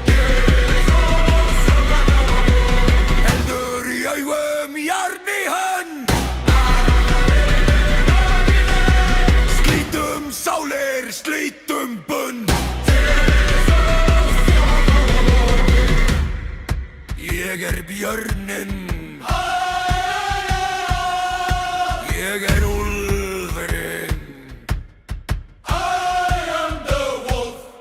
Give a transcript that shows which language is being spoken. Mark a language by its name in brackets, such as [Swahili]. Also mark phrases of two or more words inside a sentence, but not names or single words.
[Icelandic] Eldur í augum, járn í hönd Slítum sálir, slítum bund Ég björnin Ég úlfurinn [English] I am the wolf